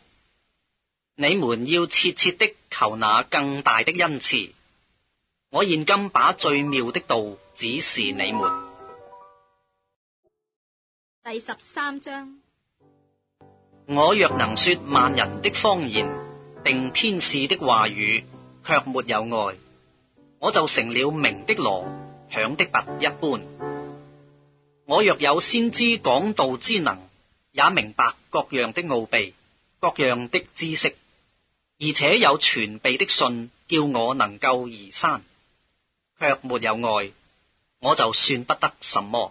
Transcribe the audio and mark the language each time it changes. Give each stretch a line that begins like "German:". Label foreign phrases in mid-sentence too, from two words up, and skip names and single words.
Chinese: 你們要切切的求那更大的恩賜。我現今把最妙的道指示你們。第13章。我若能說萬人的方言，並天使的話語，卻沒有愛，我就成了鳴的鑼，響的鈸一般。我若有先知講道之能，也明白各樣的奧秘，各樣的知識，而且有全備的信，叫我能夠移山，卻沒有愛，我就算不得什麼。